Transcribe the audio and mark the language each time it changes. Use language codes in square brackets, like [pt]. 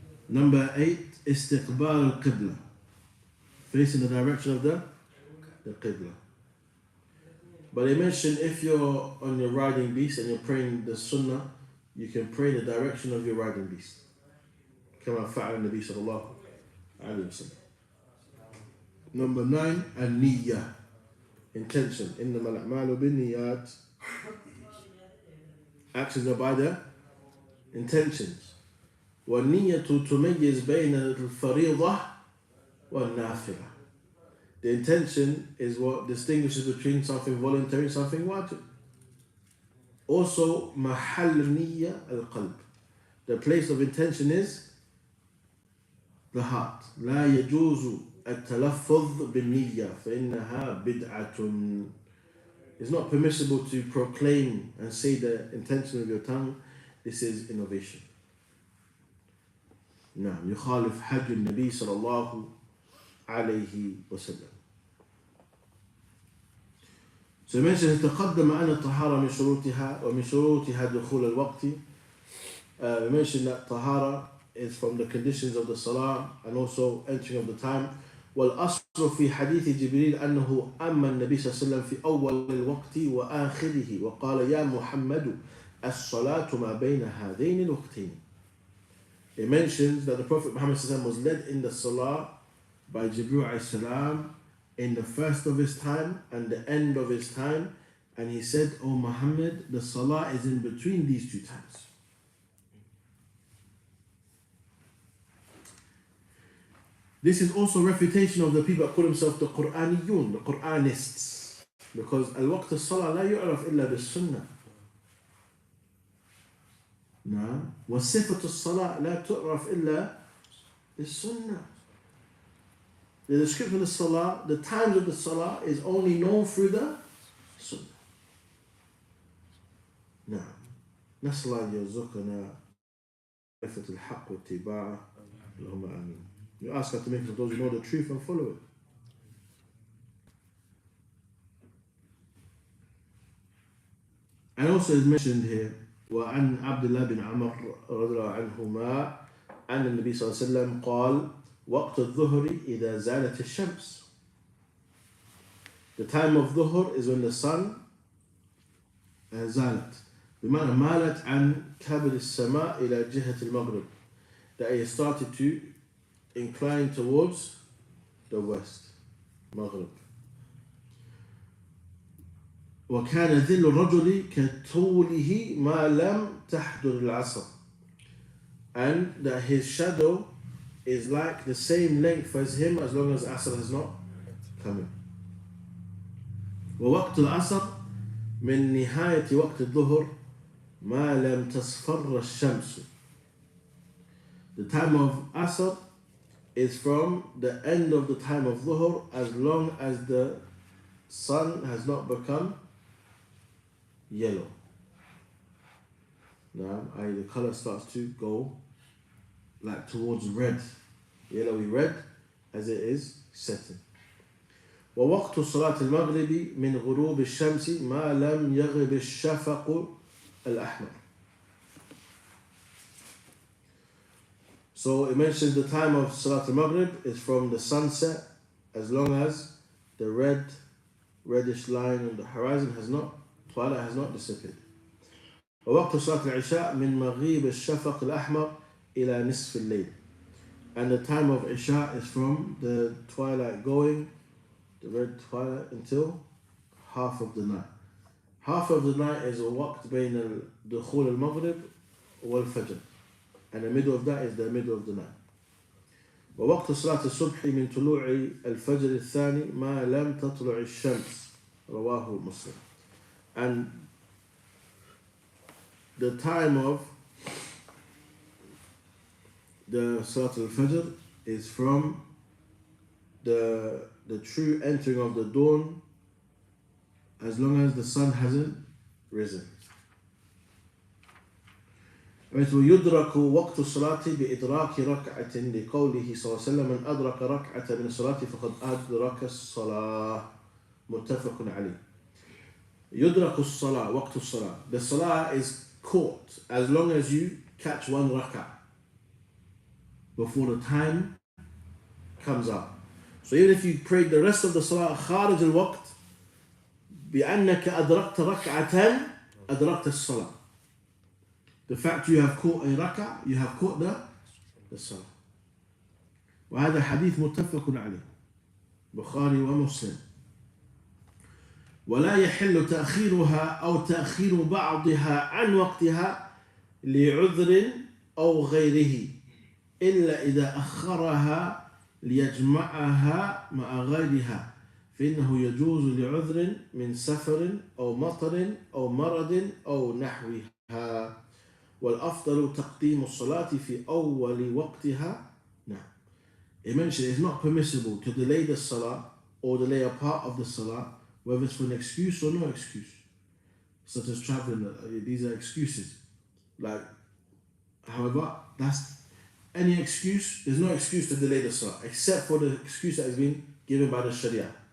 [en] Number 8, istiqbal al-qibla. Facing the direction of the qibla. But they mention if you're on your riding beast and you're praying the sunnah, you can pray the direction of your riding beast. [ar] كما فعل النبي صلى الله عليه وسلم. [en] Number 9, النية. [ar] Intention. إنما الأعمال بالنيات. [en] Actions are by the intentions. [ar] والنية تميز بين الفريضة والنافلة. [en] The intention is what distinguishes between something voluntary and something wajib. [ar] Also, محل النية القلب. [en] The place of intention is the heart. [ar] لا يجوز التلفظ بالنية فإنها بدعة. [en] It's not permissible to proclaim and say the intention of your tongue. This is innovation. [ar] نعم يخالف حج النبي صلى الله عليه وسلم. [en] So mentioned [ar] تقدم أن الطهارة من شروطها ومن شروطها دخول الوقت. [en] We mentioned that tahara is from the conditions of the salah and also entering of the time. [ar] والأصل في حديث جبريل أنه أما النبي صلى الله عليه وسلم في أول الوقت وآخره وقال يا محمد الصلاة ما بين هذين الوقتين. [en] It mentions that the Prophet Muhammad was led in the salah by Jibreel alayhi salam in the first of his time and the end of his time, and he said, "O Muhammad, the salah is in between these two times." This is also refutation of the people that call themselves the Quraniyun, the Quranists, because [ar] al-waqt as-salah la yu'raf illa bis-sunnah. نعم وصفة الصلاة لا تعرف إلا بالسنة. [en] The description of the salah, the times of the salah is only known through the sunnah. [ar] نعم نسأل الله يرزقنا معرفة الحق واتباعه اللهم آمين. [en] You ask God to make us those who know the truth and follow it. And also is mentioned here [ar] وعن عبد الله بن عمر رضي الله عنهما أن النبي صلى الله عليه وسلم قال وقت الظهر إذا زالت الشمس. [en] The time of dhuhr is when the sun [ar] زالت بمعنى مالت عن كبد السماء إلى جهة المغرب, [en] that it started to incline towards the west, maghrib. [ar] وكان ذل الرجل كطوله ما لم تحضر العصر, [en] and that his shadow is like the same length as him as long as Asr has not come in. [ar] ووقت العصر من نهاية وقت الظهر ما لم تصفر الشمس. [en] The time of Asr is from the end of the time of Dhuhr as long as the sun has not become yellow. Now, the color starts to go like towards red, yellowy red, as it is setting. [ar] ووقت صلاة المغرب من غروب الشمس ما لم يغب الشفق الأحمر. [en] So it mentions the time of Salat al-Maghrib is from the sunset as long as the reddish line on the horizon twilight has not disappeared. [ar] ووقت صلاة العشاء من مغيب الشفق الأحمر إلى نصف الليل. [en] And the time of Isha is from the twilight going, the red twilight, until half of the night. Half of the night is [ar] الوقت بين دخول المغرب والفجر. [en] And the middle of that is the middle of the night. [ar] ووقت صلاة الصبح من طلوع الفجر الثاني ما لم تطلع الشمس. رواه مسلم. [en] And the time of the Salat al-Fajr is from the true entering of the dawn as long as the sun hasn't risen. [ar] ويدرك وقت الصلاة بإدراك ركعة لقوله صلى الله عليه وسلم من أدرك ركعة من الصلاة فقد أدرك الصلاة متفق عليه. يدرك الصلاة وقت الصلاة. [en] The salah is caught as long as you catch one rak'ah before the time comes out. So even if you prayed the rest of the salah [ar] خارج الوقت بأنك أدركت ركعة أدركت الصلاة. [en] The fact you have caught a rak'ah, you have caught the salah. [ar] وهذا حديث متفق عليه بخاري ومسلم. ولا يحل تأخيرها أو تأخير بعضها عن وقتها لعذر أو غيره إلا إذا أخرها ليجمعها مع غيرها فإنه يجوز لعذر من سفر أو مطر أو مرض أو نحوها والأفضل تقديم الصلاة في أول وقتها. [en] Now, it mentioned it's not permissible to delay the salah or delay a part of the salah whether it's for an excuse or no excuse, such as traveling. These are excuses. Like, however, that's any excuse. There's no excuse to delay the salah except for the excuse that has been given by the Sharia.